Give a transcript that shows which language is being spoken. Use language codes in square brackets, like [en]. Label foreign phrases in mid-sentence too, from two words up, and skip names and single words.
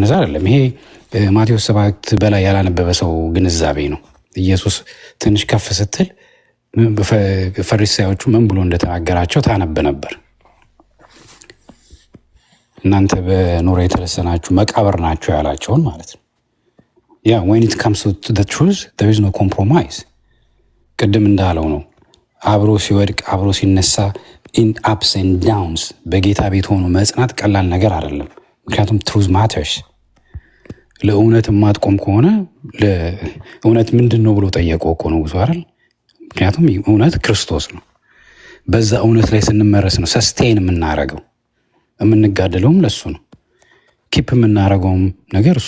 [am] እነዛ አይደለም። ይሄ ማቴዎስ 7 በላይ ያላነበበ ሰው ግንዛቤ ነው። ኢየሱስ ትንሽ ከፍ ስትል ፈሪሳዮቹ ምን ብሎ እንደተናገራቸው ታነብ ነበር። እናንተ በኖራ የተለሰናችሁ መቃብር ናቸው ያላቸውን ማለት ነው። ያ [en] when it comes to the truth there is no compromise። [am] ቅድም እንዳለው ነው አብሮ ሲወድቅ አብሮ ሲነሳ [en] in ups and downs [am] በጌታ ቤት ሆኖ መጽናት ቀላል ነገር አይደለም። ምክንያቱም [en] truth matters። [am] ለእውነት የማትቆም ከሆነ ለእውነት ምንድን ነው ብሎ ጠየቀው እኮ ነው አይደል? ምክንያቱም እውነት ክርስቶስ ነው። በዛ እውነት ላይ ስንመረስ ነው ሰስቴን የምናረገው። የምንጋደለውም ለሱ ነው። ኪፕ የምናደርገውም ነገር እሱ